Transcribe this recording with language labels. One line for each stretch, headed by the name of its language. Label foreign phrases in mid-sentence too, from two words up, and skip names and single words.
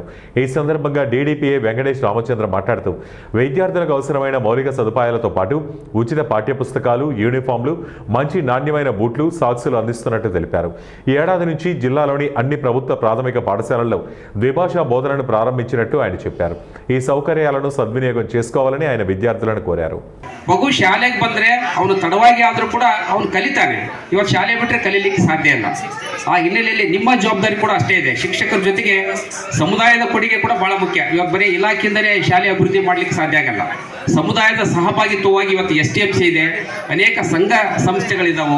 Telugu: ఈ సందర్భంగా డీడీపీఏ వెంకటేష్ రామచంద్ర మాట్లాడుతూ విద్యార్థులకు అవసరమైన మౌలిక సదుపాయాలతో పాటు ఉచిత పాఠ్యపుస్తకాలు, యూనిఫామ్లు, మంచి నాణ్యమైన బూట్లు, సాక్సులు అందిస్తున్నట్టు తెలిపారు. ఈ ఏడాది నుంచి జిల్లాలోని అన్ని ప్రభుత్వ ప్రాథమిక పాఠశాలల్లో ద్విభాషా బోధనను ప్రారంభించినట్టు ఆయన చెప్పారు. ఈ సౌకర్యాలను సద్వినియోగం చేసుకోవాలని ఆయన విద్యార్థులను కోరారు.
Kannada: ಮಗು ಶಾಲೆಗೆ ಬಂದರೆ ಅವನು ತಡವಾಗಿ ಆದರೂ ಕೂಡ ಅವನು ಕಲಿತಾನೆ. ಇವತ್ತು ಶಾಲೆ ಬಿಟ್ಟರೆ ಕಲೀಲಿಕ್ಕೆ ಸಾಧ್ಯ ಇಲ್ಲ. ಆ ಹಿನ್ನೆಲೆಯಲ್ಲಿ ನಿಮ್ಮ ಜವಾಬ್ದಾರಿ ಕೂಡ ಅಷ್ಟೇ ಇದೆ. ಶಿಕ್ಷಕರ ಜೊತೆಗೆ ಸಮುದಾಯದ ಕೊಡುಗೆ ಕೂಡ ಬಹಳ ಮುಖ್ಯ. ಇವಾಗ ಬರೀ ಇಲಾಖೆಯಿಂದಲೇ ಶಾಲೆ ಅಭಿವೃದ್ಧಿ ಮಾಡಲಿಕ್ಕೆ ಸಾಧ್ಯ ಆಗಲ್ಲ. ಸಮುದಾಯದ ಸಹಭಾಗಿತ್ವವಾಗಿ ಇವತ್ತು STMC ಇದೆ, ಅನೇಕ ಸಂಘ ಸಂಸ್ಥೆಗಳಿದ್ದಾವೆ.